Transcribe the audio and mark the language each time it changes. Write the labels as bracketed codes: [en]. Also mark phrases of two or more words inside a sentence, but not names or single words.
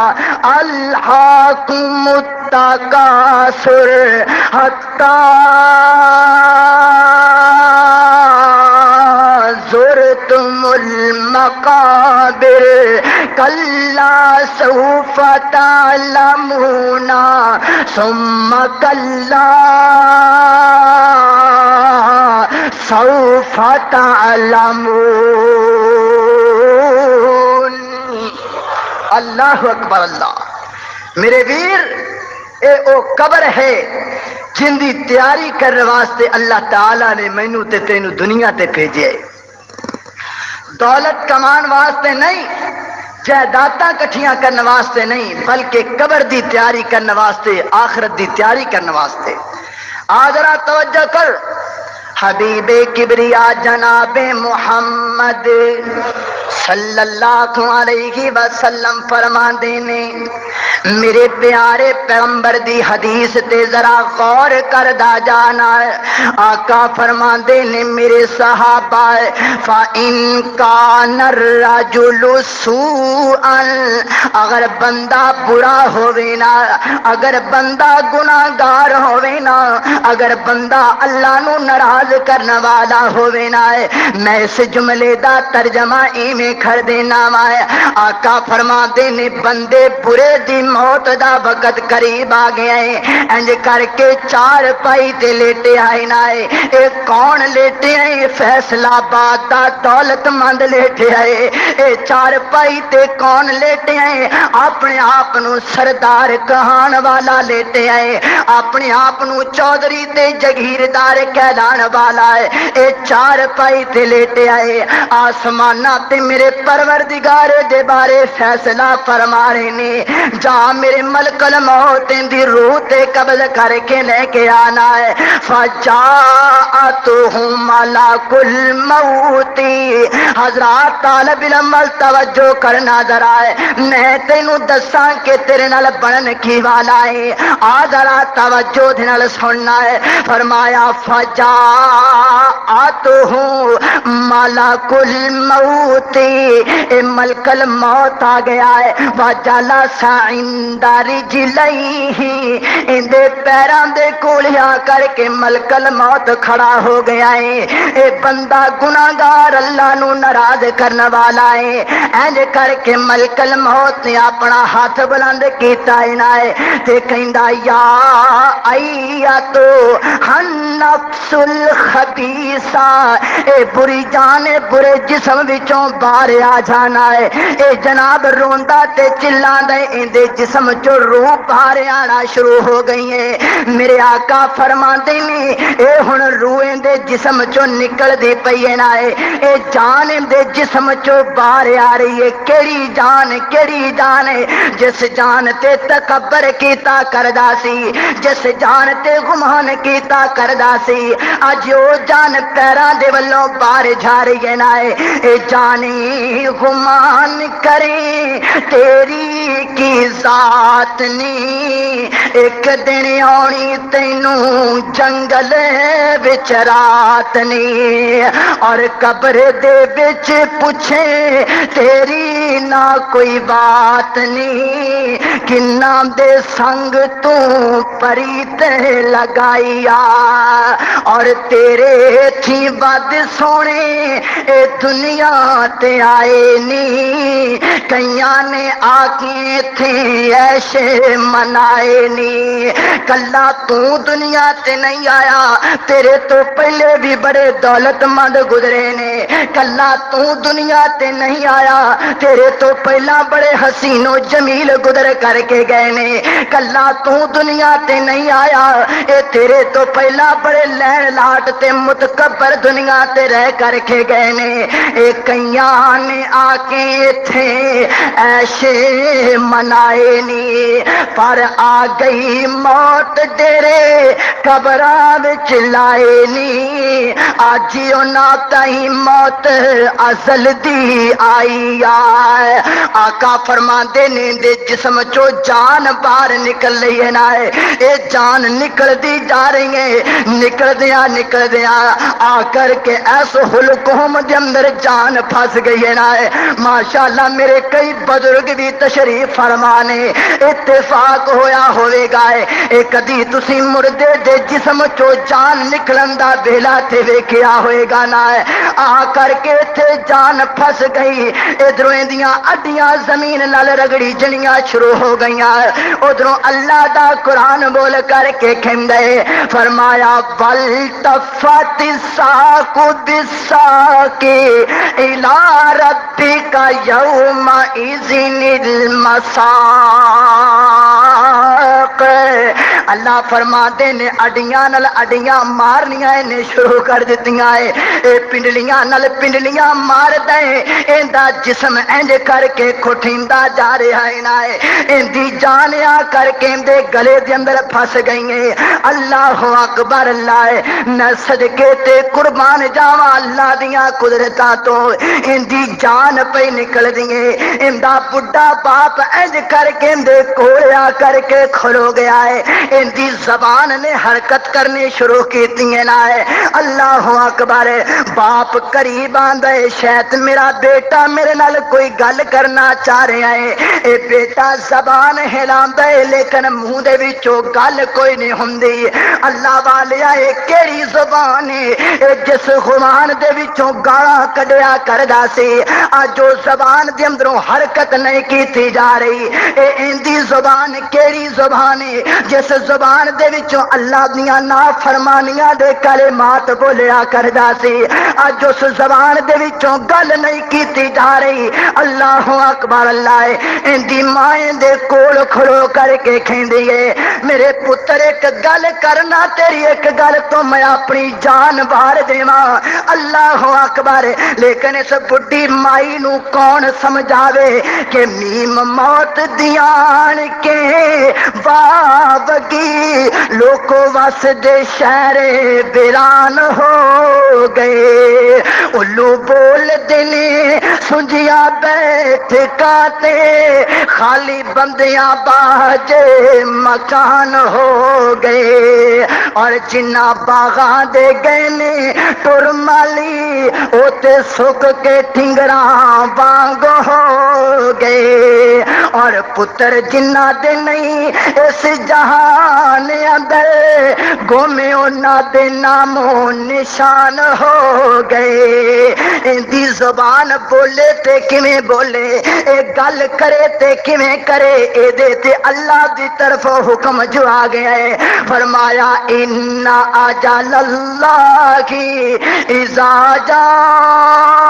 [ar] الہاکم التکاثر حتی زرتم المقابر کلا سوف تعلمون ثم کلا سوف تعلمون اللہ اکبر [pa] اللہ میرے ویر اے او قبر ہے جن دی تیاری کرنے واسطے اللہ تعالیٰ نے مینوں تے تینوں دنیا تے بھیجے دولت کمان واسطے نہیں جائیداداں کٹھیاں کرنے واسطے نہیں بلکہ قبر دی تیاری کرنے واسطے آخرت دی تیاری کرنے واسطے آجرا توجہ کر حبیب کبریا جناب محمد [ar] صلی اللہ علیہ وسلم [pa] فرماندے نے میرے پیارے پیغمبر دی حدیث تے ذرا غور کردا جانا آقا فرماندے نے میرے صحابہ [ar] فَإِن كَانَ الرَّجُلُ سُوءًا [pa] اگر بندہ برا ہووے نا اگر بندہ گناہگار ہووے نا اگر بندہ اللہ نو ناراض کرنے والا ہووے نا میں اس جملے دا ترجمہ ایویں کر دینا وا آقا فرماندے نے بندے برے دی موت دا وقت قریب آ گیا ہے انج کر کے چار پائی تے لیٹے آئے نہ اے کون لیٹے آئے فیصلہ آباد دا دولت مند لیٹے آئے اے چار پائی تے کون لیٹے آئے اپنے آپ نو سردار کہان والا لیٹے آئے اپنے آپ نو چودھری تے جگیردار کہلان والا ہے اے چار پائی تے لیٹے آئے آسمانہ تے میرے پروردگار دے بارے فیصلہ فرما رہے نے جا میرے ملک الموت دی روح تے قبض کر کے لے کے آنا ہے [ar] فجاءتهم ملک الموت [pa] حضرات طالب علم توجہ کرنا ذرا ہے میں تینوں دساں کہ تیرے نال بنن کی والا ہے آ ذرا توجہ دے نال سننا ہے فرمایا [ar] فجاءتهم ملک الموت [pa] اے ملک الموت آ گیا ہے [ar] وجلس عند رجلیہ [pa] اندے پیراں دے کولیا کر کے ملک الموت کھڑا ہو گیا ہے اے بندہ گناہگار اللہ نو ناراض کرنے والا ہے اینج کر کے ملک الموت نے اپنا ہاتھ بلند کیتا ہے تے کہندا یا [ar] ایتو النفس الخبیثہ [pa] اے بری جان برے جسم وچوں باہر آ جانا ہے اے جناب روندا تے چلاندا ہے اندے جسم چوں روح باہر آنا شروع ہو گئی ہے میرے آقا فرماندے نے اے ہن روح دے جسم چوں نکل دی پئی ہے نا اے جان دے جسم چوں باہر آ رہی ہے کیڑی جان ہے جس جان تے تکبر کیتا کردا سی جس جان تے گمان کیتا کردا سی اج او جان پیراں دے ولوں باہر جا رہی ہے نا اے جانی گمان کرے تیری کی ذات نی ایک دن آنی تینوں جنگل وچ رات نی اور قبر دے وچ پوچھے تیری نہ کوئی بات نی کنا دے سنگ تو پریت لگائی اور تیرے تھی بد سونے اے دنیا تے آئے نی کئیاں نے آکے تھے ایشے منائے نی کلا تو دنیا تے نہیں آیا تیرے تو پہلے بھی بڑے دولت مند گزرے نے کلا تو دنیا تے نہیں آیا تیرے تو پہلا بڑے حسین و جمیل گزر کر کے گئے نے کلا تو دنیا تے نہیں آیا اے تیرے تو پہلا بڑے لین لاٹ تے متکبر دنیا تے رہ کر کے گئے نے اے کئیاں نے آ کے تھے ایشے منائے نی پر آ گئی موت ڈیرے قبراں وچ لائے نی اج انہاں تائیں موت ازل دی آئی آقا فرماندے نے دے جسم چو جان باہر نکل رہی ہے نا اے جان نکل دی جا رہی ہے نکل دیا آ کر کے ایس حلقوم دے اندر جان پھنس گئی ہے نا ماشاءاللہ میرے کئی بزرگ بھی تشریف فرمانے اتفاق ہویا ہوئے گا اے کدی تسی مردے دے جسم چو جان نکلن دا ویلا تے ویکھیا ہوئے گا نا آ کر کے تے جان پھنس گئی ادھروں دیاں اڈیاں زمین نال رگڑی جنیاں شروع ہو گئیاں ادھروں اللہ دا قرآن بول کر کے کہندے فرمایا [ar] بل تفت الساق بالساق الى ربک یومئذ [pa] المساق اللہ فرماتے نے اڈیاں نال اڈیاں مارنیاں نے شروع کر دتیاں اے پنڈلیاں نال پنڈلیاں مار دے ایندا جسم انج کر کے کھٹیندا جا رہا ہے نا ایندی جان آ کر کے اندے گلے دے اندر پھس گئی ہے [ar] اللہ اکبر [pa] اللہ میں صدقے تے قربان جاواں اللہ دیاں قدرتاں تو ایندی جان پہ نکل دیے ایندا بڈھا باپ انج کر کے اندے کول آ کر کے کھلو گیا ہے ان دی زبان نے حرکت کرنی شروع کیتی نا ہے [ar] اللہ اکبر [pa] باپ قریب آندا ہے شاید میرا بیٹا میرے نال کوئی گل کرنا چاہ رہا ہے اے بیٹا زبان ہلاندا ہے لیکن منہ دے وچوں گل کوئی نہیں ہوندی اللہ والیا اے کیڑی زبان ہے اے جس زبان دے وچوں گالاں کڈیا کردا سی اج او زبان دے اندروں حرکت نہیں کیتی جا رہی اے اندی زبان کیڑی زبان ہے جس زبان دے وچوں اللہ دیاں نافرمانیاں دے کلمات بولیا کردا سی اج اس زبان دے وچوں گل نہیں کیتی جا رہی [ar] اللہ اکبر [pa] اللہ اندی ماں دے کول کھلو کر کے کہندی ہے میرے پتر ایک گل کرنا تیری ایک گل تو میں اپنی جان بار دیواں [ar] اللہ اکبر [pa] لیکن اس بڈھی مائی نو کون سمجھاوے کہ میم موت دیان کے واوگی لوکو وس دے شہر ویران ہو گئے الو بول دینے سنجیا بیٹھ کاتے خالی بندیاں باجے مکان ہو گئے اور جنہ باغاں دے گئے نے ٹر مالی اوتے سک کے ٹھنگراں وانگ ہو گئے اور پتر جنہ دے نہیں اس جہان اندر گومے انہاں دے نام و نشان ہو گئے اندی زبان بولے تے کیویں بولے اے گل کرے تے کیویں کرے اے دے تے اللہ دی طرف حکم جو آ گیا ہے فرمایا [ar] ان اجل اللہ اذا جاء